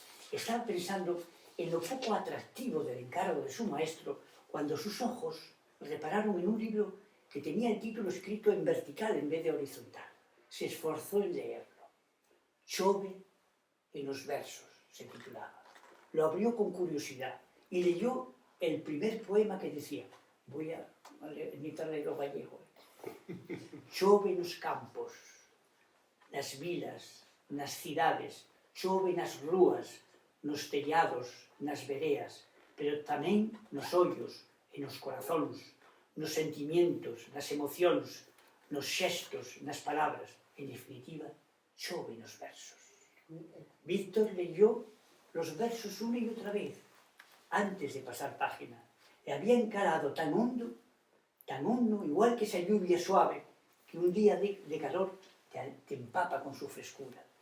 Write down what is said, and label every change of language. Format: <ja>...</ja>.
<es>Estaba pensando en lo poco atractivo del encargo de su maestro cuando sus ojos repararon en un libro que tenía el título escrito en vertical en vez de horizontal. Se esforzó en leerlo. Chove en los versos, se titulaba. Lo abrió con curiosidad y leyó el primer poema que decía, voy a imitarle lo gallego.</es> <gl>Chove nos campos, nas vilas, nas cidades, chove nas rúas, nos tellados, nas vereas, pero tamén nos ollos e nos corazóns, nos sentimientos, nas emocións, nos xestos, nas palabras.</gl> <es>En definitiva,</es> <gl>chove nos versos.</gl> <es>Víctor leyó los versos una y otra vez, antes de pasar página, y había encarado tan hondo, igual que esa lluvia suave, que un día de calor te empapa con su frescura.</es>